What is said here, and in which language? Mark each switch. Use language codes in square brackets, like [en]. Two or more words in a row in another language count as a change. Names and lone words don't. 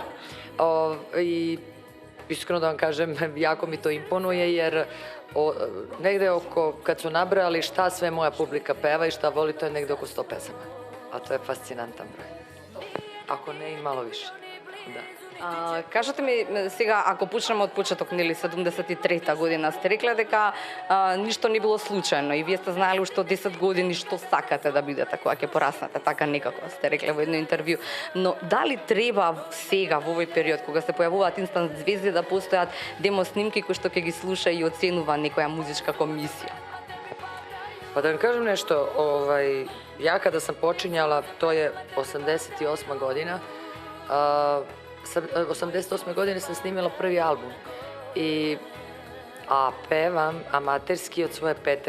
[sr] I iskreno da vam kažem, jako mi to imponuje jer negde oko, kad su nabrojali šta sve moja publika peva i šta voli, to je negde oko 100 pesama. A to je fascinantan broj. Ako ne i malo više. Da. [mk] Кажете ми сега, ако почнеме од почеток, нели 73-та година, сте рекле дека ништо не било случајно и вие сте знаеле уште од 10 години што сакате да бидете кога ќе пораснете, така некако сте рекле во едно интервју. Но дали треба сега во овој период кога се појавуваат инстант звезди да постојат демо снимки кои што ќе ги слуша и оценува некоја музичка комисија? [sr] Pa da vam kažem nešto, ja kada sam počinjala, to je 88. godina, 88. godine sam snimila prvi album, a pevam amaterski od svoje 5.